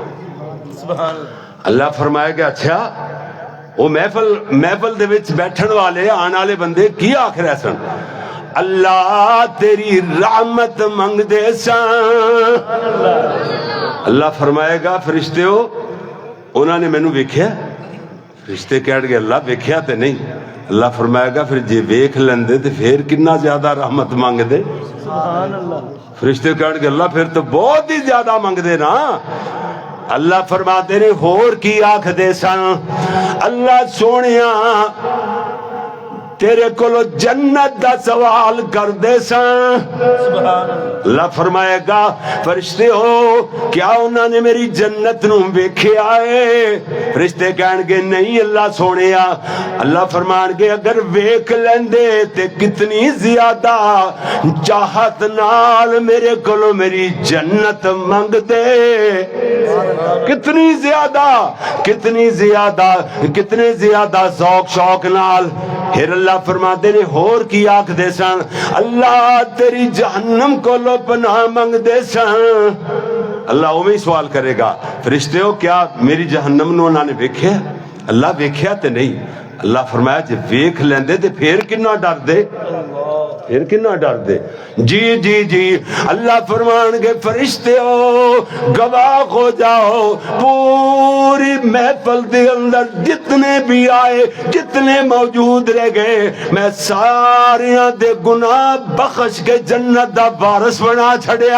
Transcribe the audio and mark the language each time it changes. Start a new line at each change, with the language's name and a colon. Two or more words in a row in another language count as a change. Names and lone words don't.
Arabic: سبحان اللہ
Punjabi: اللہ فرمائے کہ اچھا وہ محفل دے وچ بیٹھن والے آن والے بندے کی آکھ رہے سن؟ اللہ تیری رحمت منگ دے سن۔ اللہ فرمائے گا فرشتے ہو انہوں نے مینوں ویکھیا؟ فرشتے کہہ گے اللہ ویکھیا تے نہیں۔ اللہ فرمائے گا پھر جے ویکھ لیندے تے پھر کتنا زیادہ رحمت مانگ دے؟
Arabic: سبحان اللہ
Punjabi: فرشتے کہہ گے اللہ پھر تو بہت ہی زیادہ مانگ دے نا۔ اللہ فرماتے نے ہور کی آنکھ دے سن، اللہ سونیا تیرے کولو جنت دا سوال کر دے سن۔
Arabic: سبحان اللہ
Punjabi: اللہ فرمائے گا فرشتے ہو کیا انہوں نے میری جنت نو ویکھیا ہے؟ فرشتے کہن گے نہیں اللہ سونیا۔ اللہ فرمان گے اگر ویکھ لیندے تے کتنی زیادہ چاہت نال میرے کولو میری جنت منگ دے، کتنی زیادہ کتنی زیادہ کتنے زیادہ ذوق شوق نال۔ پھر اللہ فرماتے نے ہور کی آنکھ دے سن، اللہ تیری جہنم کو لو پناہ منگ دے سن۔ اللہ اوہ سوال کرے گا فرشتے ہو کیا میری جہنم نو انہوں نے ویکھیا؟ اللہ ویکھیا تے نہیں۔ اللہ فرمایا جے ویکھ لیندے تے پھر کنا ڈر دے، پھر کنا ڈر دے؟ جی جی جی اللہ فرمان گے فرشتے ہو گواہ ہو جاؤ، پوری محفل دے اندر جتنے بھی آئے جتنے موجود رہ گئے میں ساریاں دے گناہ بخش کے جنت دا وارث بنا چھڑیا۔